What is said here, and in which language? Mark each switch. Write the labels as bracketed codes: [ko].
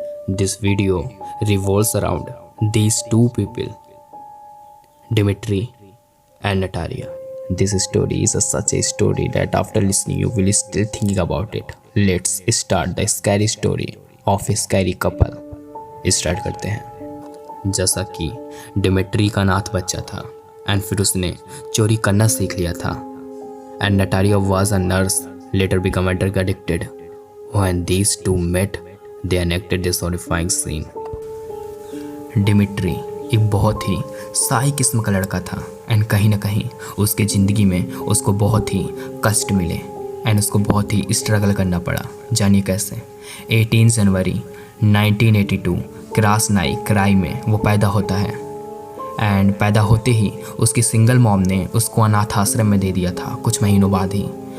[en] This video revolves around these two people, Dimitri and Natalia. This story is such a story that after listening you will still thinking about it. Let's start the scary story of a scary couple. [hi] Start करते हैं। जैसा कि Dmitry का अनाथ बच्चा था and फिर उसने चोरी करना सीख लिया था and Natalia was a nurse later become a drug addicted. [en] When these two met, they enacted this horrifying scene. [hi] Dmitry एक बहुत ही साई किस्म का लड़का था एंड कहीं ना कहीं उसके ज़िंदगी में उसको बहुत ही कष्ट मिले एंड उसको बहुत ही स्ट्रगल करना पड़ा। जानिए कैसे। 18 जनवरी 1982 क्रासनाई क्राई में वो पैदा होता है एंड पैदा होते ही उसकी सिंगल मॉम ने उसको अनाथ आश्रम में दे दिया था कुछ महीनों बाद ही।